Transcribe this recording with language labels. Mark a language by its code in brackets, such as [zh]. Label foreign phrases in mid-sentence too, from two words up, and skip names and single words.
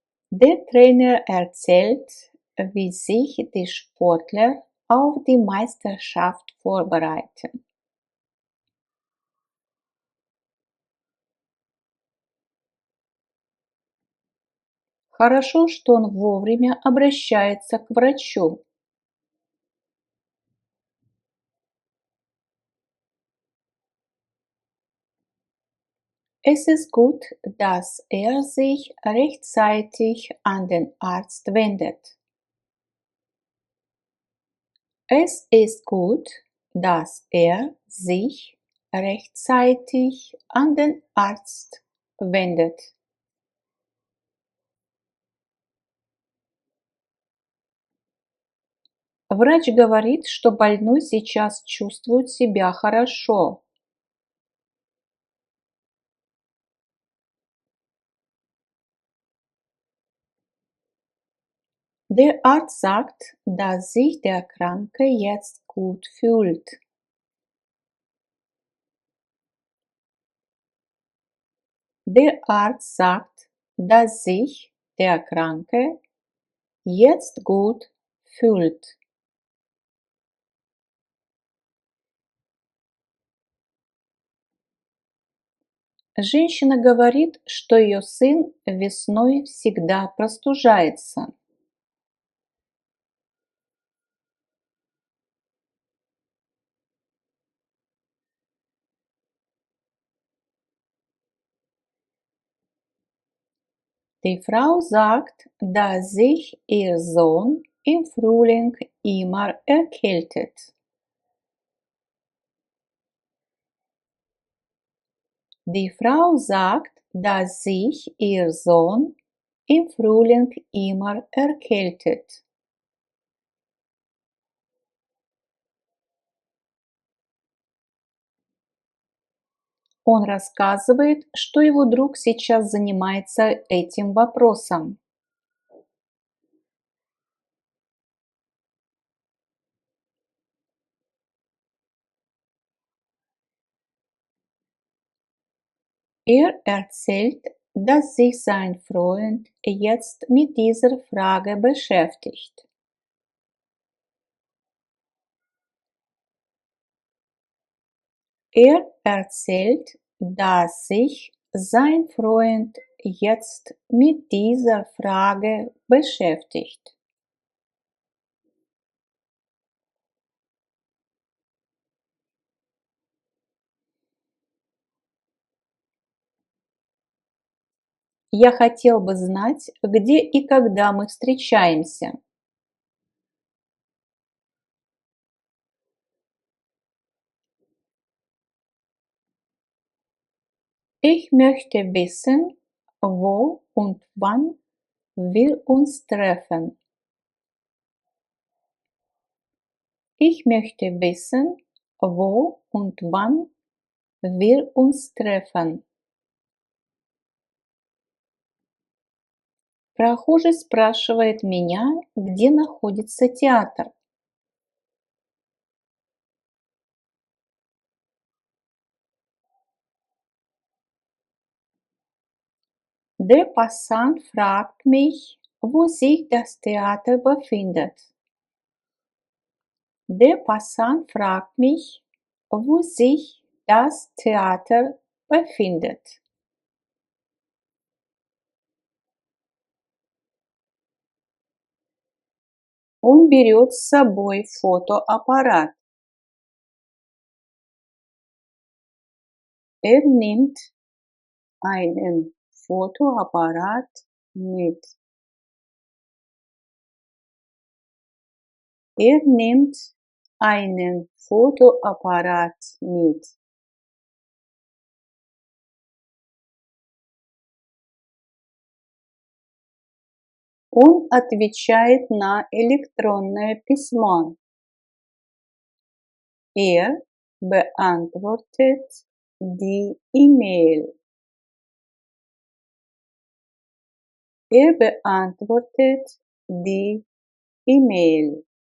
[de] Der Trainer erzählt, wie sich die Sportler auf die Meisterschaft vorbereiten. [ru] Хорошо, что он вовремя обращается к врачу. [de] Es ist gut, dass er sich rechtzeitig an den Arzt wendet. Es ist gut, dass er sich rechtzeitig an den Arzt wendet. [ru] Врач говорит, что больной сейчас чувствует себя хорошо. [de] Der Arzt sagt, dass sich der Kranke jetzt gut fühlt. Der Arzt sagt, dass sich der Kranke jetzt gut fühlt. [ru] Женщина говорит, что ее сын весной всегда простужается. [de] Die Frau sagt, dass sich ihr Sohn im Frühling immer erkältet. Die Frau sagt, dass sich ihr Sohn im Frühling immer erkältet. [ru] Он рассказывает, что его друг сейчас занимается этим вопросом. [de] Er erzählt, dass sich sein Freund jetzt mit dieser Frage beschäftigt. Er erzählt, dass sich sein Freund jetzt mit dieser Frage beschäftigt. [ru] Я хотел бы знать, где и когда мы встречаемся. [de] Ich möchte wissen, wo und wann wir uns treffen. Ich möchte wissen, wo und wann wir uns treffen. [ru] Прохожий спрашивает меня, где находится театр. [de] Der Passant fragt mich, wo sich das Theater befindet. Der Passant fragt mich, wo sich das Theater befindet. [ru] Он берет с собой фотоаппарат. [de] Er nimmt einen Fotoapparat mit. Er nimmt einen Fotoapparat mit. [ru] Он отвечает на электронное письмо. [de] Er beantwortet die E-Mail. Er beantwortet die E-Mail.